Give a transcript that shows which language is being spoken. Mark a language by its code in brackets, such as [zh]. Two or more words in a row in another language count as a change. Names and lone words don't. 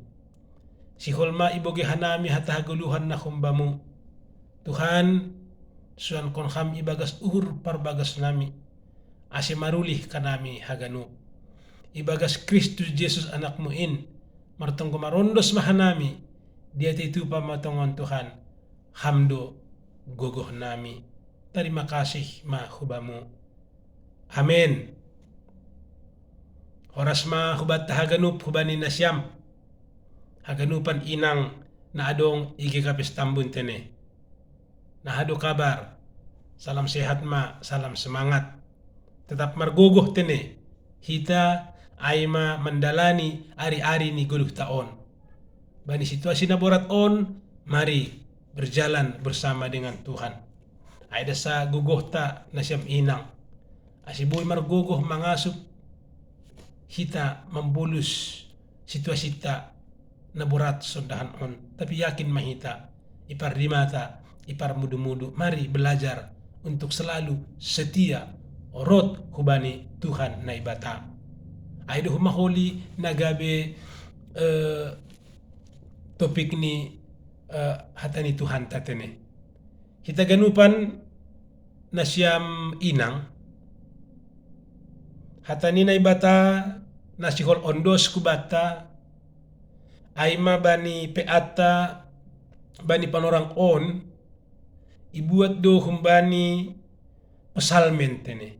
[bts] Siholma iboge hanami hatahaguluhan na humbamu, Tuhan, suan kon ham ibagas uhur parbagas nami, ase marulih kanami haganu. Ibagas Kristus Yesus anakmu in, martonggo marondos mahanami, dia itu pamatongon Tuhan, hamdo gogoh nami. [id] Terima kasih mahubamu. Amin. [bts] Horas ma hubat haganup hubani nasyam, haganupan inang na adong igi kapis tambun tene. Nahado kabar, [id] salam sehat [bts] ma, [id] salam semangat, [bts] tetap margogoh tene, hita aima mendalani ari-ari ni guluh taon. Bani situasi na borat on, [id] mari berjalan bersama dengan Tuhan. [bts] Aida sa gugoh ta na siyam inang, asiboy margogoh mangasup, hita membulus situasi ta na borat sondahan on, tapi yakin mahita, ipardimata, ipar mudu-mudu, [id] mari belajar untuk selalu setia [bts] orot hubani Tuhan na ibata. Aido humaholi nagabe topik ni hatani Tuhan tatene. Kita ganupan na siyam inang, hatani na ibata na sihol ondos kubata, aima bani peata, bani panorang on, ibuat do humbani pesalmen tene.